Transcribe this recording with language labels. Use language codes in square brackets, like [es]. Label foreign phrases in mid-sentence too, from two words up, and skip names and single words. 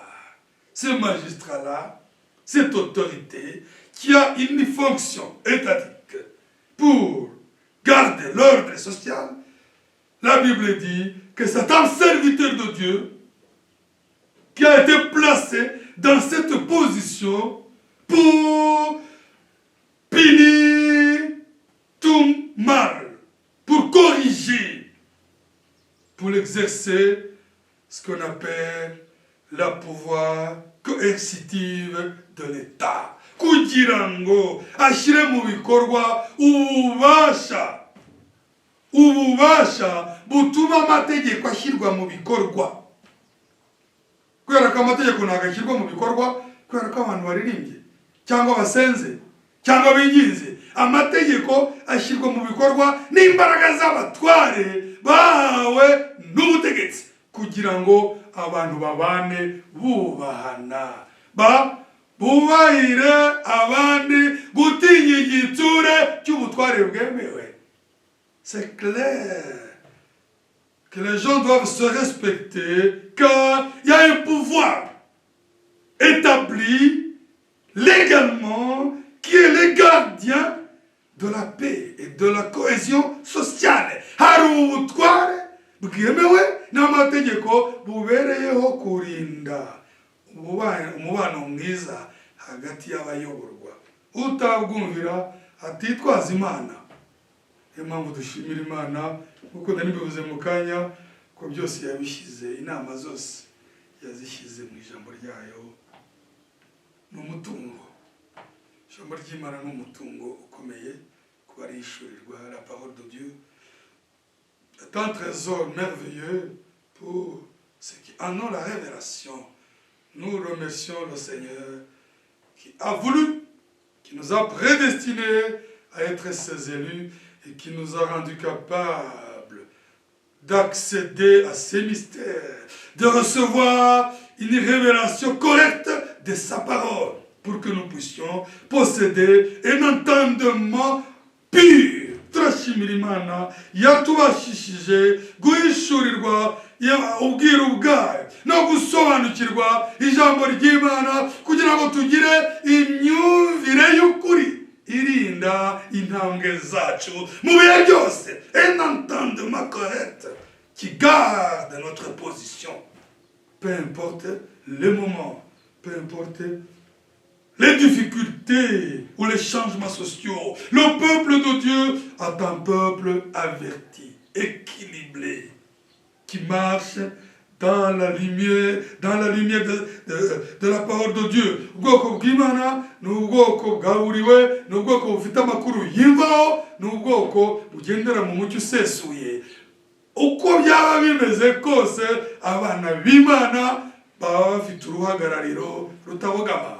[fr] Ce magistrat-là, cette autorité qui a une fonction étatique pour garder l'ordre social, la Bible dit que c'est un serviteur de Dieu qui a été placé dans cette position pour punir tout mal, pour corriger, pour exercer ce qu'on appelle la pouvoir coercitive de l'État. [rw] Kugira ngo ashyire mu bikorwa ububasha butuma amategeko ashyirwa mu bikorwa. Kubera ko amategeko ntabwo ashyirwa mu bikorwa kubera ko abantu baririmbye cyangwa basenze cyangwa binginze. Amategeko ashyirwa mu bikorwa n'imbaraga z'abatware bahawe n'ubutegetsi kugira ngo abantu babane bubahana, bubahire abandi gutinya igitsure cy'ubutware bwemewe. [fr] C'est clair que les gens doivent se respecter car il y a un pouvoir établi légalement qui est le gardien de la paix et de la cohésion sociale. [rw] Hari ubutware bwemewe n'amategeko bubereyeho kurinda umubano mwiza hagati y'abayoborwa. Utabwumvira atitwaza Imana. Niyo mpamvu dushimira Imana kuko nanibivuze mu kanya ko byose yabishyize, inama zose yazishyize mu ijambo ryayo. N'umutungo, ijambo ry'Imana n'umutungo ukomeye kuba rishurirwa. [fr] La parole de Dieu est un trésor merveilleux pour ceux qui en ont la révélation. Nous remercions le Seigneur qui a voulu, qui nous a prédestinés à être ses élus et qui nous a rendus capables d'accéder à ces mystères, de recevoir une révélation correcte de sa parole pour que nous puissions posséder un entendement pur. [rw] Turashimira Imana yatubashishije guhishurirwa ubwiru bwayo no gusobanukirwa ijambo ry'Imana kugira ngo tugire imyumvire y'ukuri irinda intambwe zacu mu bihe byose. [fr] Un entendement correct qui garde notre position. Peu importe les moments, peu importe les difficultés ou les changements sociaux, le peuple de Dieu est un peuple averti, équilibré, qui marche dans la lumière de la parole de Dieu. [rw] Ubwoko bw'Imana ni ubwoko bwahuriwe, ni ubwoko bufite amakuru y'imvaho, ni ubwoko bugendera mu mucyo usesuye. Uko byaba bimeze kose, abana b'Imana baba bafite uruhagarariro rutabogama.